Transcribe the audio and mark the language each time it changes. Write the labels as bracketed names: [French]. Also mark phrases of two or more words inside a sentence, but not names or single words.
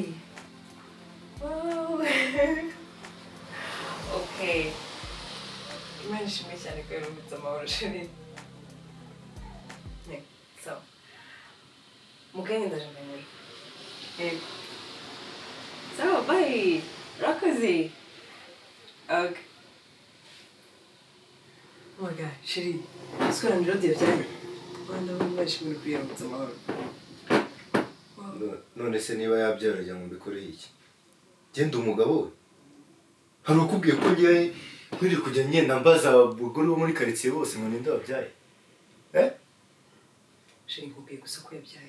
[English] Wow. Okay. [Kinyarwanda] Imana ishimwe cyane ko yarumutse amahoro chérie. Ne, sawa. Mugenge ndaje mbere. Sawa, bye. Rakoze. [English] Okay. Oh my god, chérie. [French] Est-ce que la mélodie est bien? [Kinyarwanda] None se niba yabyara ngo mbikore iki? Genda umugabo we. Hari ukubwiye ko ngiye nkiri kujya ngenda mbaza abagore bo muri quartier bose ngo ninde wabyaye? Chérie, nkubwiye gusa ko yabyaye.